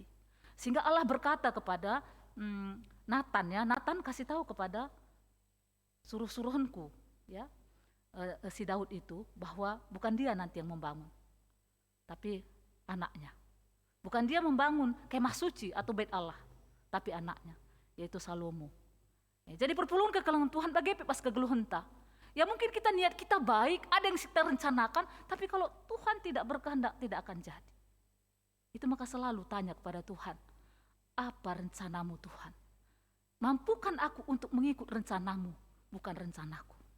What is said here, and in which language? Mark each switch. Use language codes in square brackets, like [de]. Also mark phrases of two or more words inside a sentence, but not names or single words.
[id] Sehingga Allah berkata kepada Natan ya, Natan kasih tahu kepada suruh-suruhanku ya, si Daud itu, bahwa bukan dia nanti yang membangun, tapi anaknya. Bukan dia membangun kemah suci atau bait Allah, tapi anaknya, yaitu Salomo. [btx] Jadi perpuluhan kekalangan Tuhan bagi pas kegeluhenta. [id] Ya mungkin kita niat kita baik, ada yang kita rencanakan, tapi kalau Tuhan tidak berkehendak tidak akan jadi. Itu maka selalu tanya kepada Tuhan, apa rencanamu Tuhan? Mampukan aku untuk mengikut rencanamu, bukan rencanaku.